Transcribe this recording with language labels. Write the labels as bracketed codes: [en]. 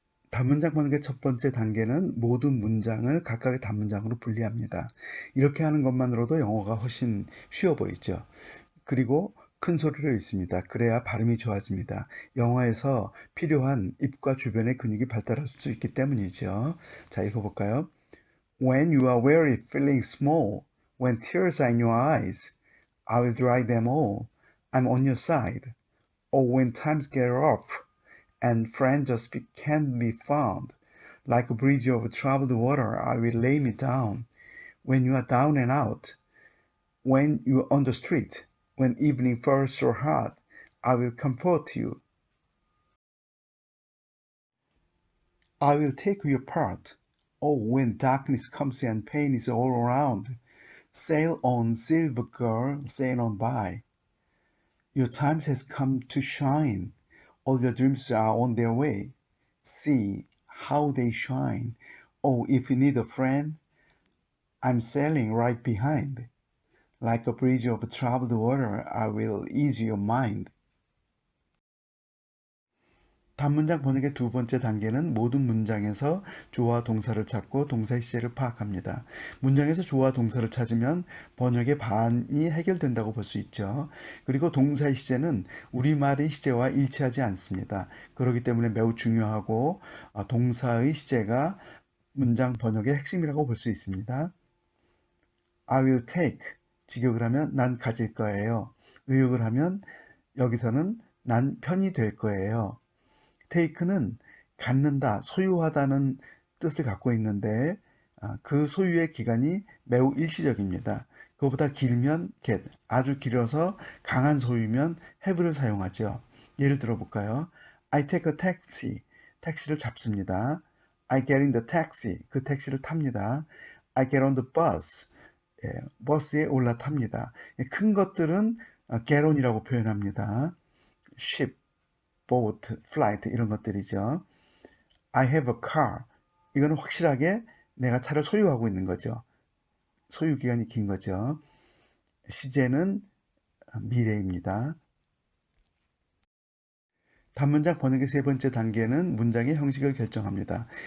[ko] 단문장 번역의 첫 번째 단계는 모든 문장을 각각의 단문장으로 분리합니다. 이렇게 하는 것만으로도 영어가 훨씬 쉬워 보이죠. 그리고 큰 소리로 읽습니다. 그래야 발음이 좋아집니다. 영어에서 필요한 입과 주변의 근육이 발달할 수 있기 때문이죠. 자, 읽어볼까요? [en] When you are weary, feeling small, when tears are in your eyes, I will dry them all. I'm on your side. Or when times get rough, and friends just can't be found. Like a bridge over troubled water, I will lay me down. When you are down and out, when you are on the street, when evening falls so hard, I will comfort you. I will take your part. Oh, when darkness comes and pain is all around, sail on, silver girl, sail on by. Your time has come to shine. All your dreams are on their way. See how they shine. Oh, if you need a friend, I'm sailing right behind. Like a bridge over troubled water, I will ease your mind. [ko] 단문장 번역의 두 번째 단계는 모든 문장에서 주어와 동사를 찾고 동사의 시제를 파악합니다. 문장에서 주어와 동사를 찾으면 번역의 반이 해결된다고 볼 수 있죠. 그리고 동사의 시제는 우리말의 시제와 일치하지 않습니다. 그렇기 때문에 매우 중요하고 동사의 시제가 문장 번역의 핵심이라고 볼 수 있습니다. [en] I will take, [ko] 직역을 하면 난 가질 거예요. 의역을 하면 여기서는 난 편이 될 거예요. take는 갖는다, 소유하다는 뜻을 갖고 있는데 그 소유의 기간이 매우 일시적입니다. 그것보다 길면 get, 아주 길어서 강한 소유면 have를 사용하죠. 예를 들어 볼까요? [en] I take a taxi, [ko] 택시를 잡습니다. [en] I get in the taxi, [ko] 그 택시를 탑니다. [en] I get on the bus, [ko] 버스에 올라탑니다. 큰 것들은 get on이라고 표현합니다. ship, boat, flight 이런 것들이죠. [en] I have a car. [ko] 이거는 확실하게 내가 차를 소유하고 있는 거죠. 소유 기간이 긴 거죠. 시제는 미래입니다. 단문장 번역의 세 번째 단계는 문장의 형식을 결정합니다.